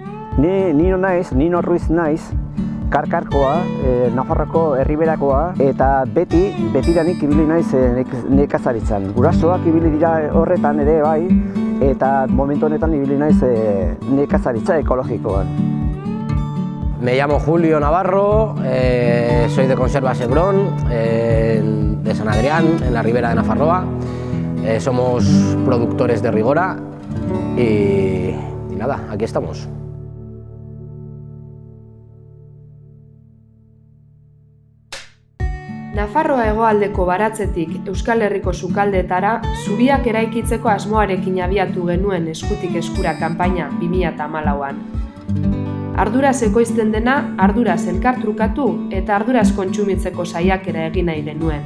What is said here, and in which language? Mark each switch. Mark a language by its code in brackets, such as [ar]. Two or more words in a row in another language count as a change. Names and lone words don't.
[eu] Ni Nino Ruiz naiz, karkarkoa, Nafarroako herriberakoa, eta betidanik ibili naiz nekazaritzan. Gurasoak ibili dira horretan ere bai, eta momentu honetan ibili naiz nekazaritza ekologikoan. [es] Me llamo Julio Navarro, soy de Conservas Hebrón, de San Adrián, en la ribera de Nafarroa. Somos productores de Rigora y nada, aquí estamos. [eu] Nafarroa hegoaldeko baratzetik Euskal Herriko sukaldeetara zubiak eraikitzeko asmoarekin abiatu genuen eskutik eskura kanpaina 2014an. Arduraz ekoizten dena, arduraz elkartrukatu eta arduraz kontsumitzeko saiakera egin nahi genuen.